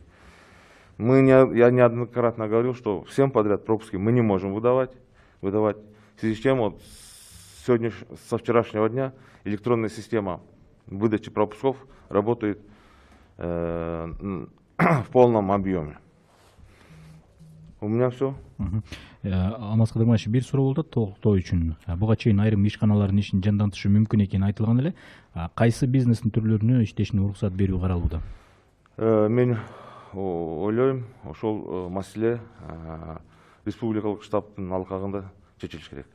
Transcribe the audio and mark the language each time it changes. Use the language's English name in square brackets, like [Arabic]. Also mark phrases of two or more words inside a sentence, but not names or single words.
[Russian] Я неоднократно говорил, что всем подряд пропуски мы не можем выдавать. В связи с чем со вчерашнего дня электронная система выдачи пропусков работает в полном объеме. У меня все. [Kyrgyz] Алмаз Кадырманович, бир суроо болот толуктоо үчүн. Буга чейин айрым ишканалардын ишин жандантышы мүмкүн экени айтылган эле. Кайсы бизнестин түрлөрүнө иштешине уруксат берүү каралууда? Мен ойлойм, ошол маселе республикалык штабтын алкагында чечилиш керек.